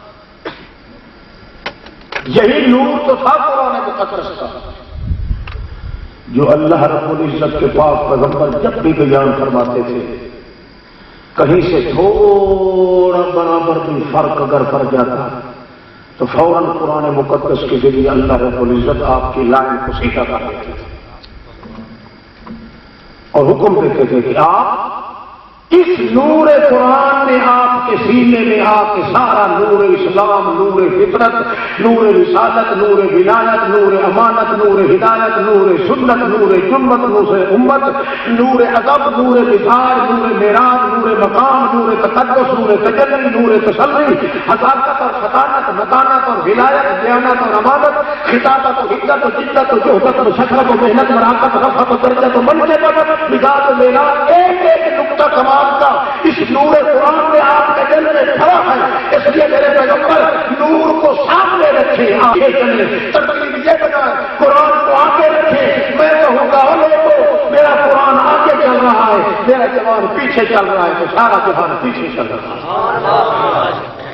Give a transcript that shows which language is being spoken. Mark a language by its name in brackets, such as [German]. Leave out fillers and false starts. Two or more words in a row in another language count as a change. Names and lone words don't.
[Urdu] یہی نور تو تھا قرآن مقدس کا، جو اللہ رب العزت کے پاک پیغمبر جب بھی بیان فرماتے تھے، کہیں سے تھوڑا برابر بھی فرق اگر پڑ جاتا تو فوراً قرآن مقدس کے ذریعے اللہ رب العزت آپ کی لائن کو سیدھا کر دیتے تھے اور حکم دیتے تھے کہ آپ اس نور قرآن نے آپ کے سینے میں آپ کے سارا نور اسلام، نور فطرت، نور رسالت، نور ولایت، نور امانت، نور ہدایت، نور سنت، نور جمت، نور امت، نور ادب، نور مزاج، نور معراج، نور مقام، نور تقدس، نور تجلی، نور تسلی، حقاقت اور فطانت، مکانت اور ولایت، دیانت اور امانت، خطابت و حدت و جدت و جہدت و شکرت و محنت، مراقبت، رفعت و درجت و منصبت، مزاج و معراج، ایک ایک نقطہ کمال کا اس نور قرآن میں آپ کے دل میں کھڑا ہے۔ اس لیے میرے پیغمبر نور کو سامنے رکھے، آگے چلے، ترتیب یہ بنائے، قرآن کو آگے رکھے۔ میں کہوں گا لوگوں میرا قرآن آگے چل رہا ہے، میرا جوان پیچھے چل رہا ہے، تو سارا جہان پیچھے چل رہا ہے۔